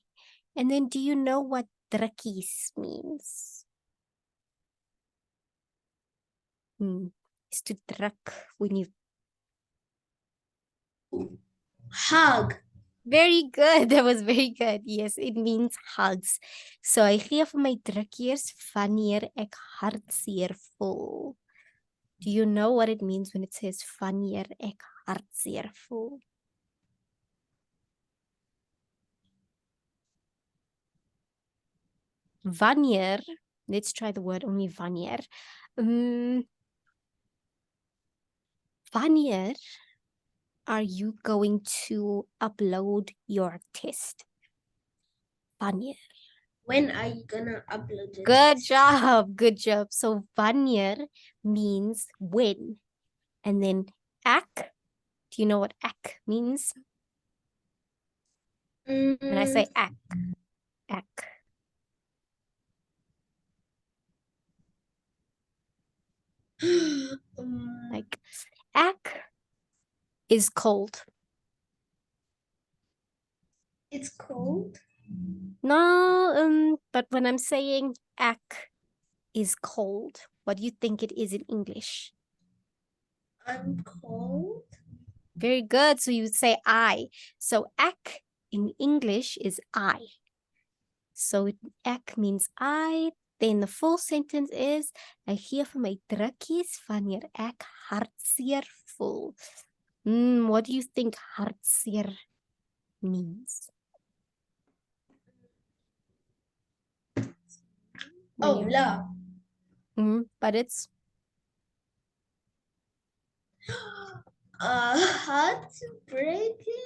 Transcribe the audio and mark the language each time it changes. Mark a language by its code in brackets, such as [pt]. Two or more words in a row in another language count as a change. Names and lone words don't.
[en] And then do you know what drukkies means? It's to druk when you... Hug. Very good. That was very good. Yes, it means hugs. [af] So hy gee vir my drukkies wanneer ek hartseer voel. [en] Do you know what it means when it says [af] wanneer ek hartseer voel? Wanneer, [en] let's try the word only wanneer. Wanneer are you going to upload your test? [af] Wanneer. [en] When are you gonna upload it? Good job. Good job. So wanneer means when. And then ek, do you know what ek means? When I say ek. Like ek is cold. It's cold? No, but when I'm saying ek is cold, what do you think it is in English? I'm cold. Very good. So you would say I. So ek in English is I. So ek means I. Then the full sentence is [af] hy gee vir my drukkies wanneer ek hartseer voel. [en] What do you think hartseer means? Oh, love. But it's heartbreaking.